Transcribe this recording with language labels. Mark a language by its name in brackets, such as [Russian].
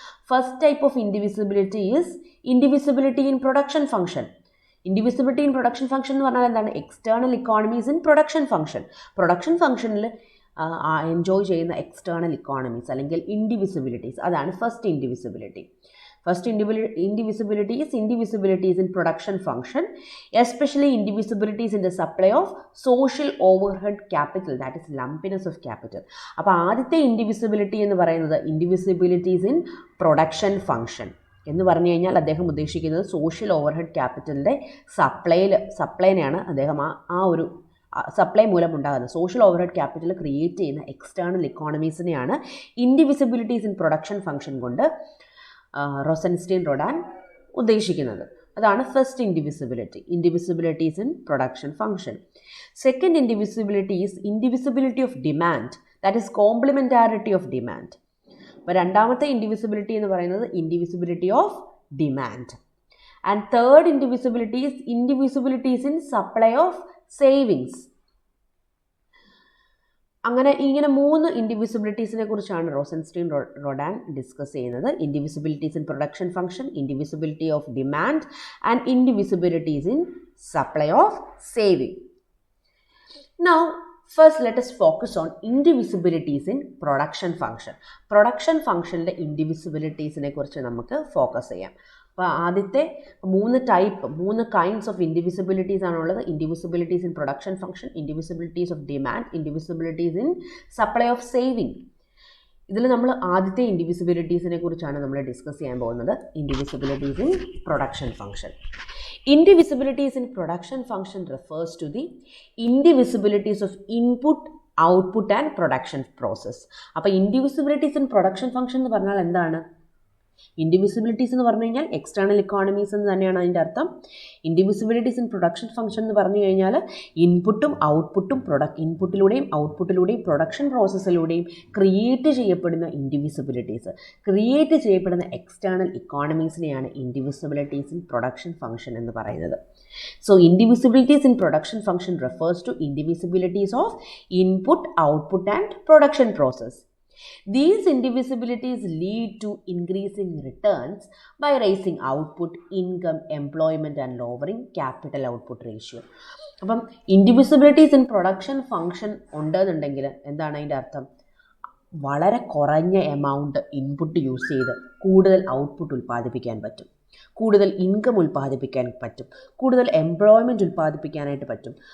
[English] First type of indivisibility is indivisibility in production function. [Malayalam] ഇൻഡിവിസിബിലിറ്റി in production function എന്ന് പറഞ്ഞാൽ എന്താണ്? External economies in production function. Production ഫംഗ്ഷനിൽ enjoy ചെയ്യുന്ന external economies അല്ലെങ്കിൽ indivisibilities, അതാണ് first ഇൻഡിവിസിബിലിറ്റി. [English] First indivisibility is indivisibilities in production function, especially indivisibilities in the supply of social overhead capital, that is lumpiness of capital. [Malayalam] അപ്പോൾ ആദ്യത്തെ ഇൻഡിവിസിബിലിറ്റി എന്ന് പറയുന്നത് indivisibilities in production function എന്ന് പറഞ്ഞു കഴിഞ്ഞാൽ അദ്ദേഹം ഉദ്ദേശിക്കുന്നത് സോഷ്യൽ ഓവർഹെഡ് ക്യാപിറ്റലിൻ്റെ സപ്ലൈനെയാണ് അദ്ദേഹം ആ ഒരു സപ്ലൈ മൂലം ഉണ്ടാകുന്നത് സോഷ്യൽ ഓവർഹെഡ് ക്യാപിറ്റൽ ക്രിയേറ്റ് ചെയ്യുന്ന external ഇക്കോണമീസിനെയാണ് indivisibilities in production function കൊണ്ട് റോസൻസ്റ്റീൻ റോഡാൻ ഉദ്ദേശിക്കുന്നത്. അതാണ് first ഇൻഡിവിസിബിലിറ്റി, indivisibilities in production function. [English] Second indivisibility is indivisibility of demand, that is complementarity of demand. [Malayalam] അപ്പോൾ രണ്ടാമത്തെ ഇൻഡിവിസിബിലിറ്റി എന്ന് പറയുന്നത് ഇൻഡിവിസിബിലിറ്റി of demand. [English] And third indivisibility is indivisibilities in supply of savings. [Malayalam] ഇങ്ങനെ 3 ഇൻഡിവിസിബിലിറ്റീസിനെ കുറിച്ചാണ് റോസൻസ്റ്റീൻ റോഡാൻ ഡിസ്കസ് ചെയ്യുന്നത്. [English] Indivisibilities in production function, indivisibility of demand and indivisibilities in supply of saving. Now first let us focus on indivisibilities in production function. [Malayalam] Production ഫംഗ്ഷനിലെ ഇൻഡിവിസിബിലിറ്റീസിനെ കുറിച്ച് നമുക്ക് focus ചെയ്യാം. അപ്പോൾ ആദ്യത്തെ 3 kinds of indivisibilities ആണുള്ളത്. [English] Indivisibilities in production function, indivisibilities of demand, indivisibilities in supply of saving. [Malayalam] ഇതിൽ നമ്മൾ ആദ്യത്തെ ഇൻഡിവിസിബിലിറ്റീസിനെ കുറിച്ചാണ് നമ്മൾ ഡിസ്കസ് ചെയ്യാൻ പോകുന്നത്. [English] Indivisibilities in production function. Indivisibilities in production function refers to the indivisibilities of input, output and production process. [Malayalam] അപ്പോൾ indivisibilities in production function എന്ന് പറഞ്ഞാൽ എന്താണ്? ഇൻഡിവിസിബിലിറ്റീസ് എന്ന് പറഞ്ഞു കഴിഞ്ഞാൽ എക്സ്റ്റേണൽ ഇക്കോണമീസ് എന്ന് തന്നെയാണ് അതിൻ്റെ അർത്ഥം. ഇൻഡിവിസിബിലിറ്റീസ് ഇൻ പ്രൊഡക്ഷൻ ഫംഗ്ഷൻ എന്ന് പറഞ്ഞു കഴിഞ്ഞാൽ ഇൻപുട്ടും ഔട്ട്പുട്ടും ഇൻപുട്ടിലൂടെയും ഔട്ട്പുട്ടിലൂടെയും പ്രൊഡക്ഷൻ പ്രോസസ്സിലൂടെയും ക്രിയേറ്റ് ചെയ്യപ്പെടുന്ന ഇൻഡിവിസിബിലിറ്റീസ്, ക്രിയേറ്റ് ചെയ്യപ്പെടുന്ന external ഇക്കോണമീസിനെയാണ് indivisibilities in production function എന്ന് പറയുന്നത്. [English] So indivisibilities in production function refers to indivisibilities of input, output and production process. These indivisibilities lead to increasing returns by raising output, income, employment and lowering capital output ratio. [Malayalam] അപ്പം indivisibilities in production function ഉണ്ടെന്നുണ്ടെങ്കിൽ എന്താണ് അതിൻ്റെ അർത്ഥം? വളരെ കുറഞ്ഞ amount input use ചെയ്ത് കൂടുതൽ output ഉൽപ്പാദിപ്പിക്കാൻ പറ്റും, കൂടുതൽ ഇൻകം ഉൽപ്പാദിപ്പിക്കാൻ പറ്റും, കൂടുതൽ എംപ്ലോയ്മെൻറ്റ് ഉൽപ്പാദിപ്പിക്കാനായിട്ട് പറ്റും.